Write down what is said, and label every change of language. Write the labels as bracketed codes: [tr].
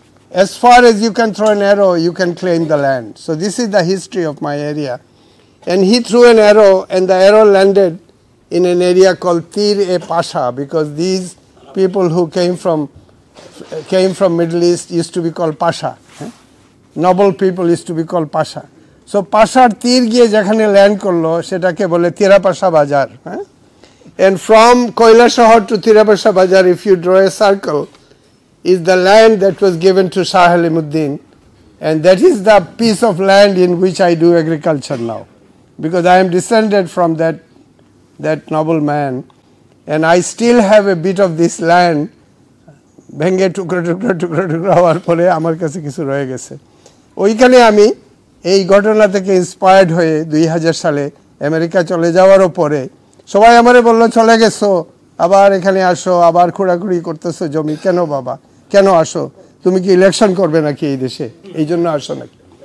[en] As far as you can throw an arrow, you can claim the land. So this is the history of my area. And he threw an arrow, and the arrow landed in an area called Tir-e-Pasha, because these people who came from Middle East used to be called Pasha. Noble people used to be called Pasha. [bn] So Pashar তীর গিয়ে যেখানে land করলো সেটাকে বলে তিরাপাশা বাজার। [en] And from Koilashahar to Tirapasha Bajar, if you draw a circle, is the land that was given to Shah Halimuddin, and that is the piece of land in which I do agriculture now, because I am descended from that noble man, and I still have a bit of this land. [bn] ভেঙে টুকরো টুকরো টুকরো টুকরো হওয়ার পরে আমার কাছে কিছু রয়ে গেছে। ওইখানে আমি এই ঘটনা থেকে ইন্সপায়ার্ড হয়ে 2000 সালে আমেরিকা চলে যাওয়ারও পরে সবাই আমারে বলল চলে গেছো, আবার এখানে আসো, আবার খোঁড়াখুড়ি করতেছো জমি, কেন বাবা, কেন আসো, তুমি কি ইলেকশন করবে নাকি এই দেশে, এই জন্য আসো নাকি?